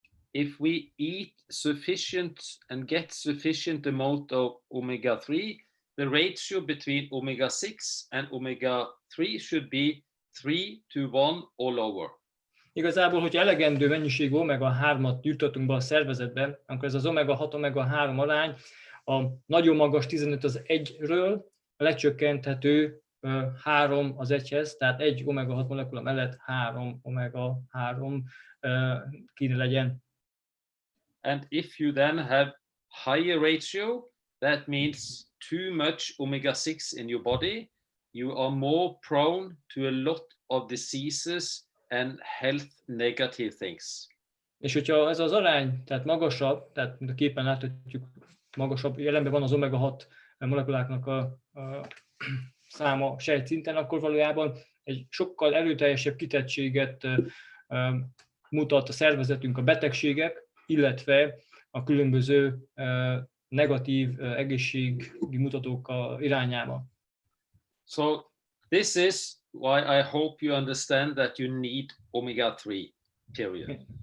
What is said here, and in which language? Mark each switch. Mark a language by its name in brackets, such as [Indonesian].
[English] If we eat sufficient and get sufficient amount of omega-3, the ratio between omega-6 and omega-3 should be 3 to 1 or lower. [Hungarian] Igazából, hogyha elegendő mennyiségű omega-3-at juttatunk be a szervezetbe, akkor ez az omega-6, omega-3 arány a nagyon magas 15 az 1-ről lecsökkenthető 3 az 1-hez, tehát egy omega-6 molekula mellett 3 omega-3 kéne legyen. [English] And if you then have higher ratio, that means too much omega-6 in your body, you are more prone to a lot of diseases and health negative things. [Hungarian] És hogyha ez az arány, tehát magasabb, tehát mint a képen láthatjuk, magasabb jelenben van az omega-6 molekuláknak a száma sejtszinten, akkor valójában egy sokkal erőteljesebb kitettséget mutat a szervezetünk a betegségek, illetve a különböző negatív egészségi mutatók irányába. [English] So this is why I hope you understand that you need omega-3, period.